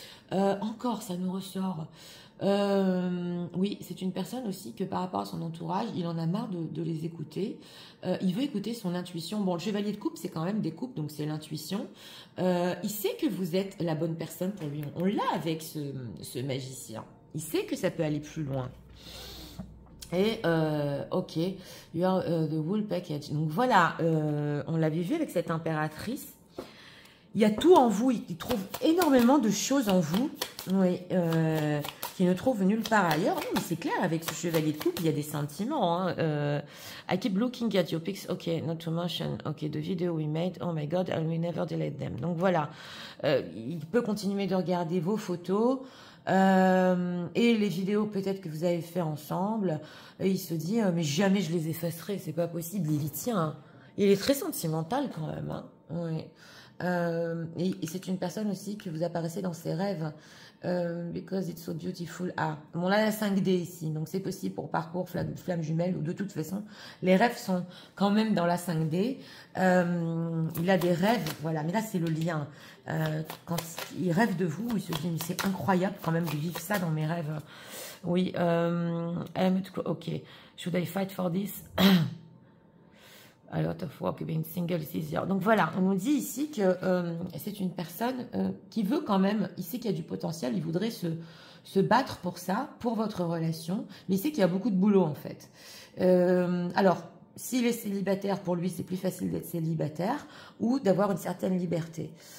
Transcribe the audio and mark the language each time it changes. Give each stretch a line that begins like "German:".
French: Encore, ça nous ressort. Oui, c'est une personne aussi que par rapport à son entourage, il en a marre de les écouter. Il veut écouter son intuition. Bon, le chevalier de coupe, c'est quand même des coupes, donc c'est l'intuition. Il sait que vous êtes la bonne personne pour lui. On l'a avec ce magicien. Il sait que ça peut aller plus loin.
English: Et, ok, you are the whole package.
French: Donc voilà, on l'avait vu avec cette impératrice. Il y a tout en vous, il trouve énormément de choses en vous, oui, qui ne trouve nulle part ailleurs. Non, mais c'est clair, avec ce chevalier de coupe, il y a des sentiments. Hein.
English: I keep looking at your pics, ok, not to mention, ok, the video we made, oh my god, I will never delete them.
French: Donc voilà, il peut continuer de regarder vos photos et les vidéos peut-être que vous avez fait ensemble. Et il se dit, mais jamais je les effacerai, c'est pas possible, il y tient. Hein. Il est très sentimental quand même, hein. Oui. Et c'est une personne aussi que vous apparaissez dans ses rêves.
English: Because it's so beautiful.
French: Ah, bon là, la 5D ici. Donc c'est possible pour parcours, flamme jumelle, ou de toute façon, les rêves sont quand même dans la 5D. Il a des rêves, voilà. Mais là, c'est le lien. Quand il rêve de vous, il se dit, mais c'est incroyable quand même de vivre ça dans mes rêves.
English: Oui, ok. Should I fight for this? A lot of work, being single is easier.
French: Donc voilà, on nous dit ici que c'est une personne qui veut quand même, il sait qu'il y a du potentiel, il voudrait se battre pour ça, pour votre relation, mais il sait qu'il y a beaucoup de boulot en fait. Alors, s'il est célibataire, pour lui c'est plus facile d'être célibataire ou d'avoir une certaine liberté.